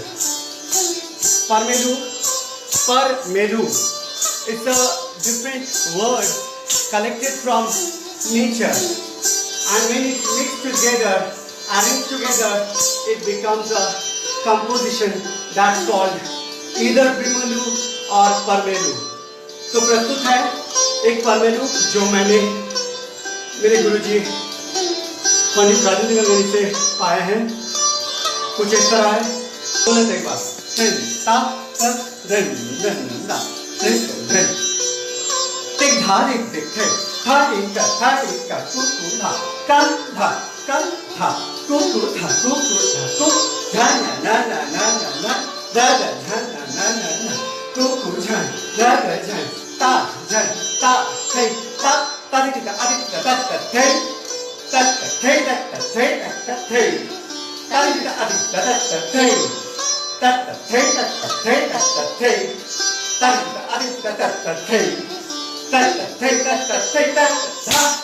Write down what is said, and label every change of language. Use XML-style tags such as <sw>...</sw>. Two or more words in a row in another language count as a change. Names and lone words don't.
<en>Parmelu, parmelu, it's a different word collected from nature, and when it mixed together, arranged together, it becomes a composition that's called either Bimelu or Parmelu.</en> <hi>तो प्रस्तुत है एक परमेलु जो मैंने मेरे गुरुजी पंडित राजेंद्र गंगानी से पाए हैं। कुछ इस तरह है, बोले थे एक बार धन ता ता धन धन दा धन धन टिक धा टिक टिक थे था टिक का कु धा कन धा कु धा कु धा ना ना ना ना ना ना दा दा ना ना ना ना ना कु झन दा दा झन ता थे ता ता टिक का आदि ता ता थे ता थे ता थे ता थे ता टिक का आदि ता ता थे ता थे ता थे ता थे ता टिक का आदि ता ता थे ता थे ता थे ता धा</hi>